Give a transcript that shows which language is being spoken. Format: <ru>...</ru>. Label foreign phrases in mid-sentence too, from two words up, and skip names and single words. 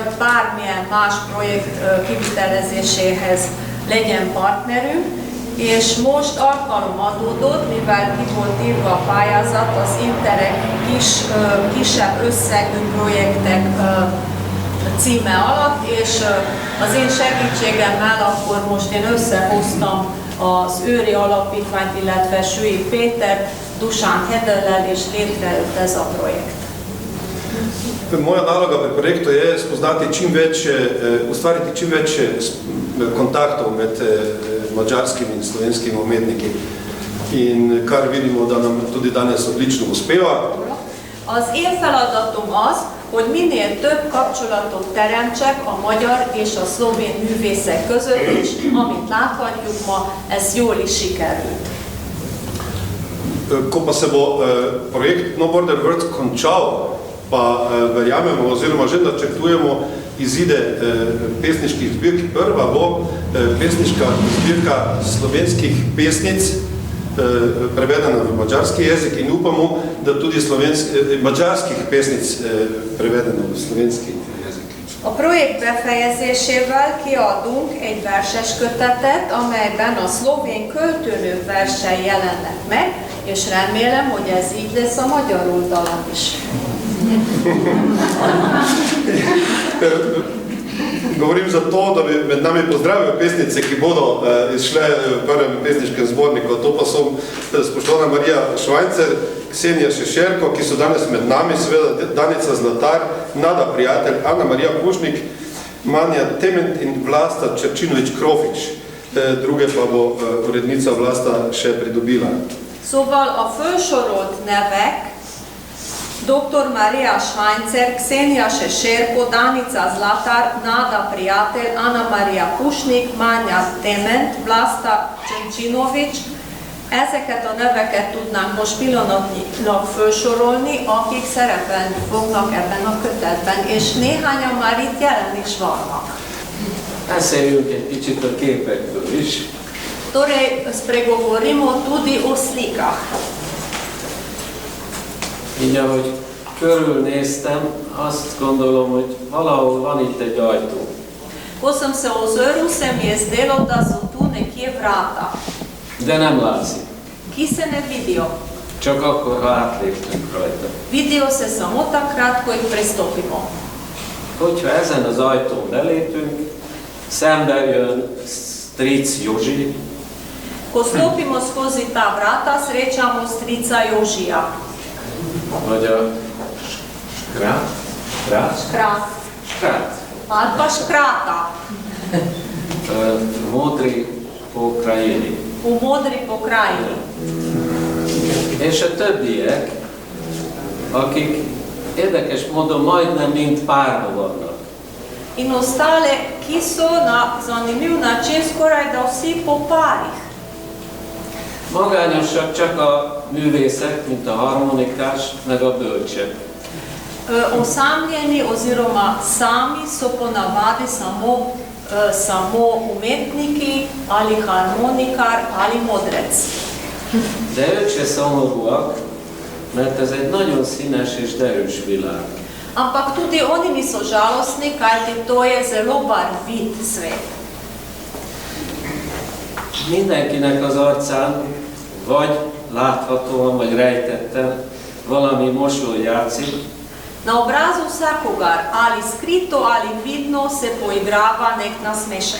<hu>bármilyen más projekt kivitelezéséhez legyen partnerünk, és most alkalom adódott, mivel ki volt írva a pályázat az Interreg kisebb összegű projektek címe alatt, és az én segítségemmel akkor most én összehoztam az Őri Alapítványt, illetve Sui Péter, Dušan Hedellel, és létrejött ez a projekt.</hu> <sl>Moja naloga pri projektu je ustvariti čim več kontaktov med madžarskimi in slovenskimi umetniki. In kar vidimo, da nam tudi danes odlično uspeva.</sl> <hu>Az én feladatom az, hogy minél több kapcsolatot teremtsek a magyar és a szlovén művészek között, és amit láthatjuk ma, ez jól is sikerült.</hu> <sl>Ko pa se bo projekt No Border Words končal, pa verjamemo oziroma že načrtujemo izide pesniških zbirk. Prva bo pesniška zbirka slovenskih pesnic, prevedena v madžarski jezik, in upamo, da tudi madžarskih pesnic prevedena v slovenski jezik.</sl> <hu>A projekt befejezésével kiadunk egy verses kötetet, amelyben a szlovén költőnők versei jelennek meg, és remélem, hogy ez így lesz a magyar oldalon is.</hu> <sl>Govorim zato, da bi med nami pozdravil pesnice, ki bodo izšle v prvem pesniškem zborniku. To pa so spoštovana Marija Švajcer, Ksenija Šešerko, ki so danes med nami, seveda Danica Zlatar, Nada Prijatelj, Ana Marija Pušnik, Manja Tement in Vlasta Čerčinovič Krofič. Druge pa bo urednica Vlasta še pridobila.</sl> <hu>Szóval a felsorolt nevek dr. Marija Švajcer, Ksenija Šešerko, Danica Zlatar, Nada Prijatelj, Ana Marija Pušnik, Manja Tement, Vlasta Csencsinovics. Ezeket a neveket tudnánk most pillanatnyilag felsorolni, akik szerepelni fognak ebben a kötetben, és néhányan már itt jelen is vannak. Beszéljünk egy kicsit a képekről is.</hu> <sl>Torej, spregovorimo tudi o slikah.</sl> <hu>Így ahogy körülnéztem, azt gondolom, hogy valahol van itt egy ajtó.</hu> <sl>Ko sem se ozrl, se mi je zdelo, da so tu nekje vrata,</sl> <hu>De nem látszik.</hu> <sl>ki se ne vidijo.</sl> <hu>Csak akkor, ha átléptünk rajta.</hu> <sl>Vidijo se samo takrat, ko jih prestopimo.</sl> <hu>Hogyha ezen az ajtón belépünk, szembe jön stric Józsi,</hu> <sl>Ko stopimo skozi ta vrata, srečamo strica Jožija.</sl> <hu>vagy a Škrát,</hu> <sl>Škrat. Ali pa Škrata Modri pokrajini. v modri pokrajini.</sl> <hu>És a többiek, akik érdekes módon majdnem mind párba vannak.</hu> <sl>In ostale, ki so na zanimiv način skoraj da vsi po parih.</sl> <hu>Magányosak csak a művészek, mint a harmonikás, meg a bölcsek.</hu> <sl>Osamljeni oziroma sami so ponavadi samo umetniki ali harmonikar ali modrec.</sl> <hu>De ők se szomorúak, mert ez egy nagyon színes és derűs világ.</hu> <sl>Ampak tudi oni niso žalostni, kajti to je zelo barvit svet.</sl> <hu>Mindenkinek az arcán vagy láthatóan, vagy rejtetten valami mosoly játszik,</hu> <sl>Na obrazu vsakogar, ali skrito ali vidno, se poigrava nek nasmešek.</sl>